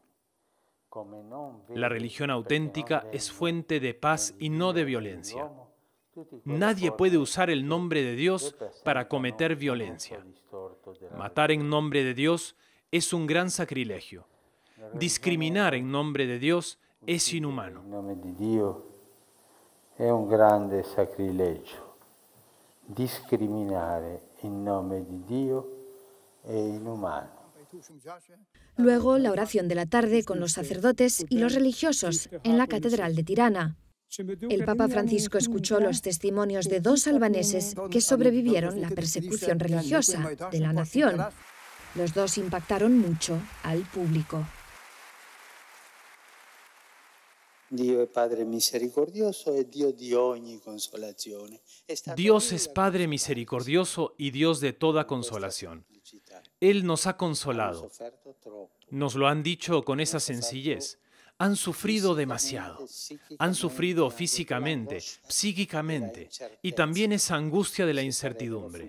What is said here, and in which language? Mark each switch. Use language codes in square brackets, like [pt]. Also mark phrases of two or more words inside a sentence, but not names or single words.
[es] La religión auténtica es fuente de paz y no de violencia. Nadie puede usar el nombre de Dios para cometer violencia. Matar en nombre de Dios es un gran sacrilegio. Discriminar en nombre de Dios es inhumano. [it] In nome di Dio è un grande sacrilegio. Discriminare in nome di Dio è inumano. [es] Luego, la oración de la tarde con los sacerdotes y los religiosos en la Catedral de Tirana. El Papa Francisco escuchó los testimonios de 2 albaneses que sobrevivieron la persecución religiosa de la nación. Los 2 impactaron mucho al público. [it] Dio è Padre misericordioso e Dio di ogni consolazione. [es] Dios es Padre misericordioso y Dios de toda consolación. Él nos ha consolado. Nos lo han dicho con esa sencillez. han sufrido demasiado. Han sufrido físicamente, psíquicamente, y también esa angustia de la incertidumbre.